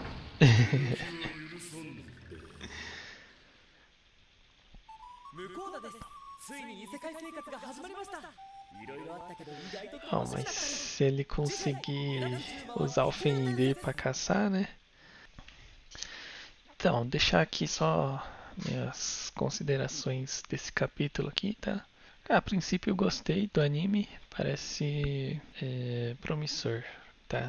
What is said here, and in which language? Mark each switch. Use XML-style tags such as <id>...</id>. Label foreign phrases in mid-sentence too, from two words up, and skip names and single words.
<ja>許さんで向こうだですついに異世界生活が始まりましたいろいろあったけど意外と</ja> <pt>Oh, mas se ele conseguir usar o Fenrir pra caçar, né? Então, deixar aqui só minhas considerações desse capítulo aqui, tá? A princípio eu gostei do anime, parece promissor, tá?</pt>